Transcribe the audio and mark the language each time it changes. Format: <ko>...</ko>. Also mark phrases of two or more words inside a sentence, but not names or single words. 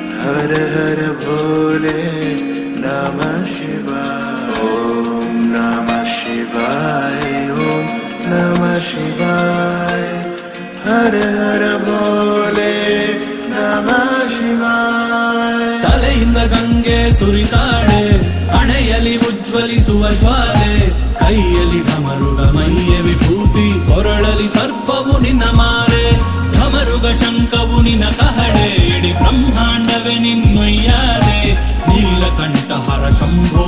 <sa>हर हर भोले नमः शिवाय ओम नमः शिवाय ओम नमः शिवाय हर हर भोले नमः शिवाय</sa> <kn>ತಲೆಯಿಂದ ಗಂಗೆ ಸುರಿತಾಳೆ ಹಣೆಯಲ್ಲಿ ಉಜ್ವಲಿಸುವ ಜ್ವಾಲೆ ಕೈಯಲ್ಲಿ ಢಮರುಗ ಮೈಯ ವಿಭೂತಿ ಕೊರಳಲಿ ಸರ್ಪವು ನಿನ್ನ ಮಾರೆ ಢಮರುಗ ಶಂಕವು ನಿನ್ನ ಕಹಳೆ ಇಡೀ ಬ್ರಹ್ಮಾಂಡವೇ ನಿನ್ನೊಯ್ಯಾದೆ ನೀಲಕಂಠಹರ ಶಂಭೋ</kn>